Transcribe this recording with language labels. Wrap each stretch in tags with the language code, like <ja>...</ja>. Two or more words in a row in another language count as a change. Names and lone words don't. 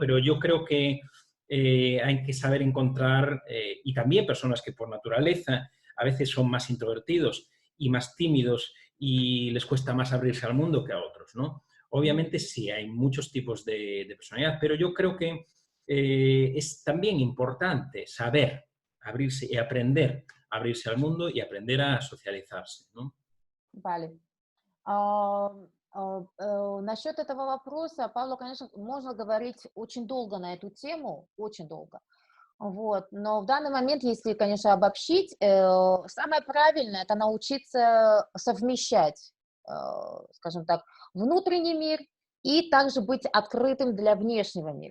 <es>Pero yo creo que hay que saber encontrar, y también personas que por naturaleza a veces son más introvertidos y más tímidos y les cuesta más abrirse al mundo que a otros, ¿no? Obviamente sí, hay muchos tipos de personalidad, pero yo creo que es también importante saber abrirse y aprender a abrirse al mundo y aprender a socializarse, ¿no? Vale.</es> <ru>Насчет этого вопроса, Павло, конечно, можно говорить очень долго на эту тему, очень долго. Вот. Но в данный момент, если, конечно, обобщить, самое правильное — это научиться совмещать, скажем так, внутренний мир и также быть открытым для внешнего мира.</ru>